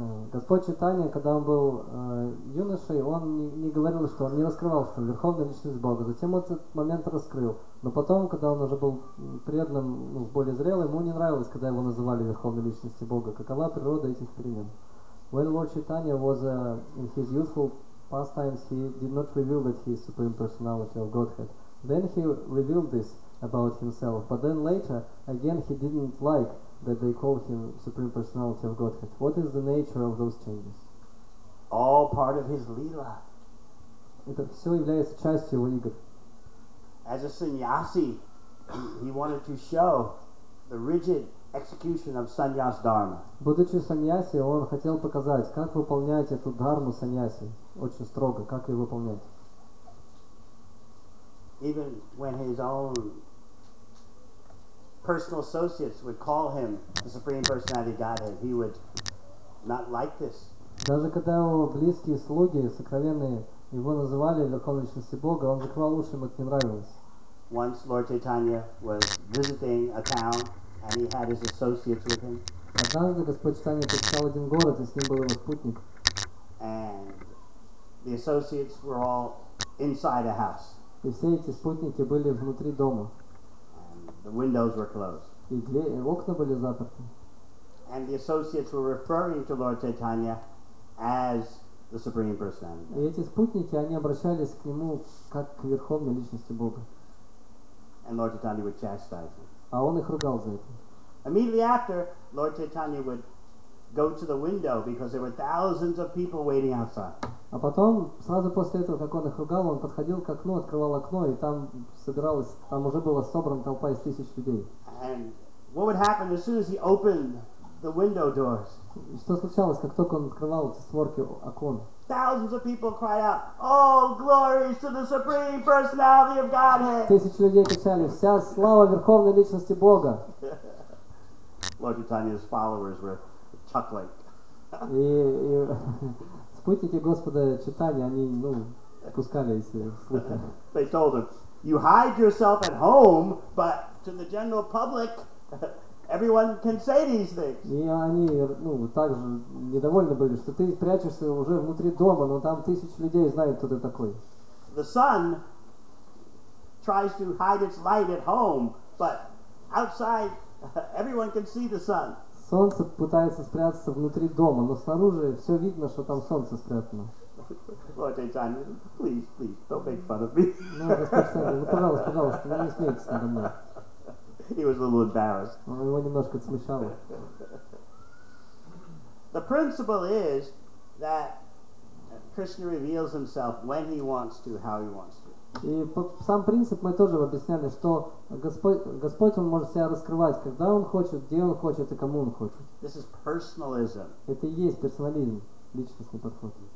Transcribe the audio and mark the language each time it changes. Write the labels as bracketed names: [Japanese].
[Russian] Господь Чайтанья, когда он был юношей, он не говорил, что он не раскрывал, что он верховная личность Бога. Затем он этот момент раскрыл. Но потом, когда он уже был преданным, более зрелым, ему не нравилось, когда его называли верховной личностью Бога. Какова природа этих перемен? [English] When Lord Chaitanya was in his youthful pastimes, he did not reveal that he is Supreme Personality of Godhead. Then he revealed this about himself, but then later, again, he didn't like that they called him Supreme Personality of Godhead. What is the nature of those changes? All part of his lila. [Russian] Это все является частью его игр. [English] As a sannyasi, he wanted to show the rigid execution of sannyas dharma. [Russian] Будучи саньяси, он хотел показать, как выполнять эту дхарму саньяси. Очень строго, как ее выполнять. [English] Even when his own personal associates would call him the Supreme Personality of Godhead, he would not like this. [Russian] Даже когда его близкие слуги, сокровенные, его называли верховной личностью Бога, он закрывал уши, ему это не нравилось. [English] Once Lord Chaitanya was visiting a town and he had his associates with him. [Russian] Однажды Господь Чайтанья посещал один город, и с ним был его спутник. [English] And the associates were all inside a house. [Russian] И все эти спутники были внутри дома. [English] And the windows were closed. [Russian] И окна были заперты. [English] And the associates were referring to Lord Chaitanya as the Supreme Personality. [Russian] И эти спутники, они обращались к нему как к верховной личности Бога. [English] And Lord Chaitanya would chastise them. [Russian] А он их ругал за это. [English] Immediately after, Lord Chaitanya would go to the window because there were thousands of people waiting outside. [Russian] А потом, сразу после этого, как он их ругал, он подходил к окну, открывал окно, и там собиралась, там уже была собрана толпа из 1000 людей. [English] And what would happen as soon as he opened the window doors? [Russian] И что случалось, как только он открывал эти створки окон? [English] Thousands of people cried out, "Oh, glories to the supreme personality of Godhead!" [Russian] 1000 людей кричали: «Вся слава Верховной Личности Бога!» [English] Lord Chaitanya's followers were chuckling. [Russian] И спутники Господа Чайтаньи, они, пускали эти слухи. [English] They told him, "You hide yourself at home, but to the general public, everyone can say these things." [Russian] И они, также недовольны были, что ты прячешься уже внутри дома, но там 1000 людей знают, кто ты такой. [English] The sun tries to hide its light at home, but outside, everyone can see the sun. [Russian] Солнце пытается спрятаться внутри дома, но снаружи все видно, что там солнце спрятано. [English] Lord Chaitanya, please, don't make fun of me. [Russian] Господь Чайтанья, пожалуйста, не смейтесь надо мной. [English] He was a little embarrassed. [Russian] Его немножко смущало. [English] The principle is that Krishna reveals himself when he wants to, how he wants to. [Russian] И сам принцип мы тоже объясняли, что Господь, Он может себя раскрывать, когда Он хочет, где Он хочет и кому Он хочет. [English] This is personalism. [Russian] Это и есть персонализм, личностный подход.